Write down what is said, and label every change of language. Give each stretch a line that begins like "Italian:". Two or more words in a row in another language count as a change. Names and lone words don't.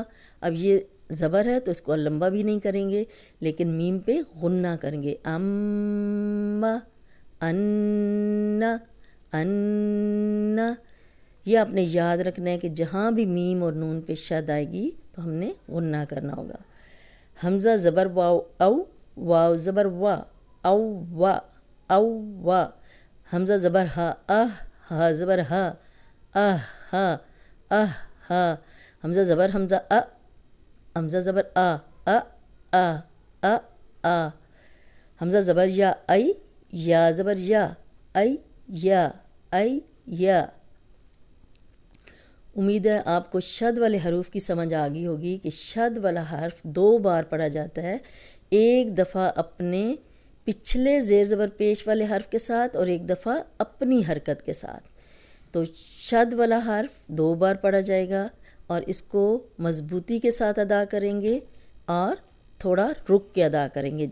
Urdu: اب یہ زبر ہے تو اس کو لمبا بھی نہیں کریں گے لیکن میم پہ غنہ کریں گے. ام ان، ان. یہ آپ نے یاد رکھنا ہے کہ جہاں بھی میم اور نون پہ شد آئے گی تو ہم نے غنہ کرنا ہوگا. حمزہ زبر واو او، واو زبر وا، او وا، او وا. حمزہ زبر ہا اہ، ہا زبر ہا، اہ ہا، اہ ہا. حمزہ زبر حمزہ ا، حمزہ زبر آ، ا آ، ا آ. حمزہ زبر یا ای، یا زبر یا، ای یا، ای یا. امید ہے آپ کو شد والے حروف کی سمجھ آ گئی ہوگی کہ شد والا حرف 2 بار پڑھا جاتا ہے، ایک دفعہ اپنے پچھلے زیر زبر پیش والے حرف کے ساتھ اور ایک دفعہ اپنی حرکت کے ساتھ. تو شد والا حرف 2 بار پڑھا جائے گا اور اس کو مضبوطی کے ساتھ ادا کریں گے اور تھوڑا رک کے ادا کریں گے.